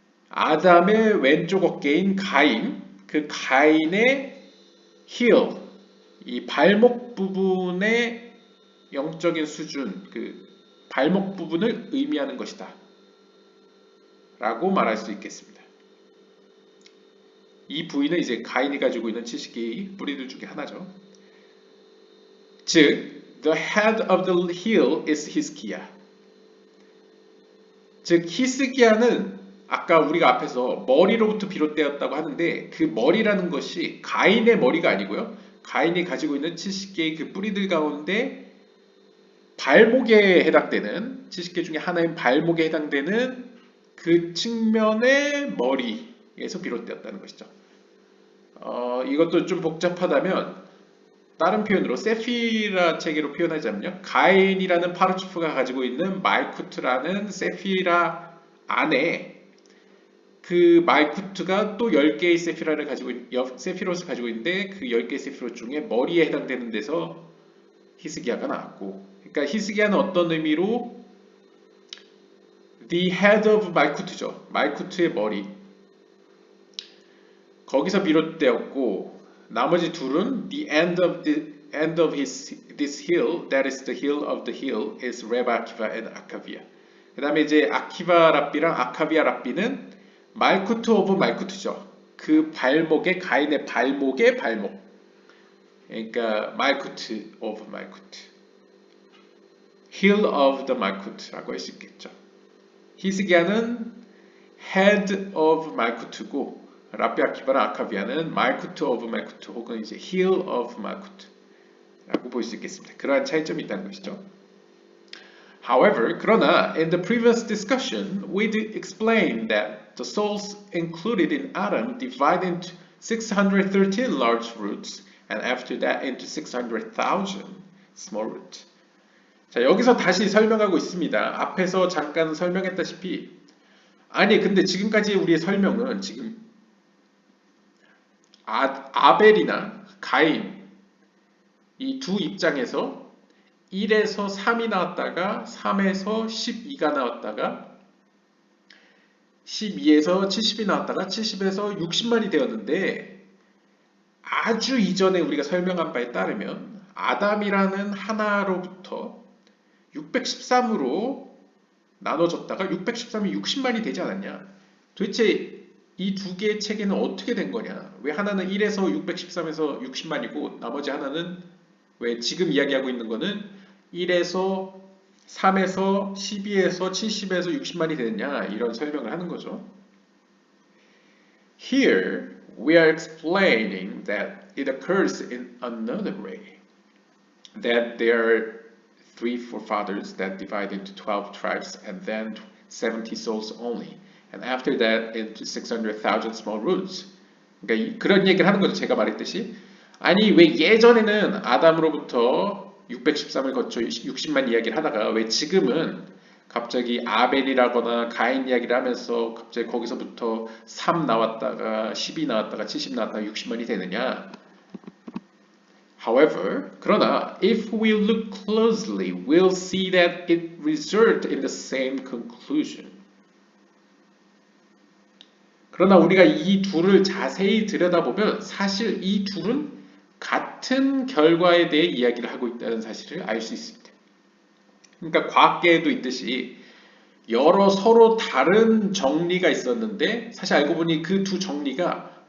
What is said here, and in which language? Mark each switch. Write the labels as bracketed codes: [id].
[ko] 아담의 왼쪽 어깨인 가인, 그 가인의 heel, 이 발목 부분의 영적인 수준, 그 발목 부분을 의미하는 것이다 라고 말할 수 있겠습니다. 이 부위는 이제 가인이 가지고 있는 70개의 뿌리들 중에 하나죠. 즉, [en] the head of the heel is 히스기야. [ko] 즉, 히스기야는 아까 우리가 앞에서 머리로부터 비롯되었다고 하는데, 그 머리라는 것이 가인의 머리가 아니고요, 가인이 가지고 있는 70개의 그 뿌리들 가운데 발목에 해당되는, 70개 중에 하나인 발목에 해당되는 그 측면의 머리에서 비롯되었다는 것이죠. 이것도 좀 복잡하다면 다른 표현으로 세피라 체계로 표현하자면요, 가인이라는 파르츠프가 가지고 있는 말쿠트라는 세피라 안에 그 말쿠트가 또 10개의 세피라를 가지고 세피롯을 가지고 있는데, 그 10개의 세피롯 중에 머리에 해당되는 데서 히스기야가 나왔고, 그러니까 히스기야는 어떤 의미로 [en] the head of [ko] 말쿠트죠. 말쿠트의 머리, 거기서 비롯되었고, 나머지 둘은 [en] the end of this hill, that is the hill of the hill, is Reb Akiva and Akavia. [ko] 그 다음에 이제 아키바 랍비랑 아카비아 랍비는 말쿠트 오브 말쿠트죠. 그 발목의, 가인의 발목의 발목, 그러니까 말쿠트 오브 말쿠트, [en] heel of the [ko] 말쿠트라고 할 수 있겠죠. 히스기야는 [en] head of [ko] 말쿠트고, 랍비 아키바나 아카비아는 말쿠트 오브 말쿠트 혹은 이제 [en] heel of [ko] 말쿠트라고 볼 수 있겠습니다. 그러한 차이점이 있다는 것이죠. [en] However, [ko] 그러나 [en] in the previous discussion, we did explain that the souls included in Adam divide into 613 large roots, and after that into 600,000 small roots. [ko] 자, 여기서 다시 설명하고 있습니다. 앞에서 잠깐 설명했다시피, 아니 근데 지금까지 우리의 설명은 지금 아벨이나 가인 이 두 입장에서 1에서 3이 나왔다가 3에서 12가 나왔다가 12에서 70이 나왔다가 70에서 60만이 되었는데, 아주 이전에 우리가 설명한 바에 따르면 아담이라는 하나로부터 613으로 나눠졌다가 613이 60만이 되지 않았냐. 도대체 이 두 개의 체계는 어떻게 된 거냐. 왜 하나는 1에서 613에서 60만이고 나머지 하나는 왜 지금 이야기하고 있는 거는 1에서 3에서 12에서 70에서 60만이 되느냐, 이런 설명을 하는 거죠. [en] Here we are explaining that it occurs in another way, that there are 3 forefathers that divide into 12 tribes and then 70 souls only, and after that into 600,000 small roots. [ko] 그러니까 그런 얘기를 하는 거죠. 제가 말했듯이, 아니 왜 예전에는 아담으로부터 613을 거쳐 60만 이야기를 하다가 왜 지금은 갑자기 아벨이라거나 가인 이야기를 하면서 갑자기 거기서부터 3 나왔다가 12 나왔다가 70 나왔다가 60만이 되느냐. [en] However, [ko] 그러나 [en] if we look closely, we'll see that it results in the same conclusion. [ko] 그러나 우리가 이 둘을 자세히 들여다보면 사실 이 둘은 같은 결과에 대해 이야기를 하고 있다는 사실을 알 수 있습니다. 그러니까 과학계에도 있듯이 여러 서로 다른 정리가 있었는데 사실 알고 보니 그 두 정리가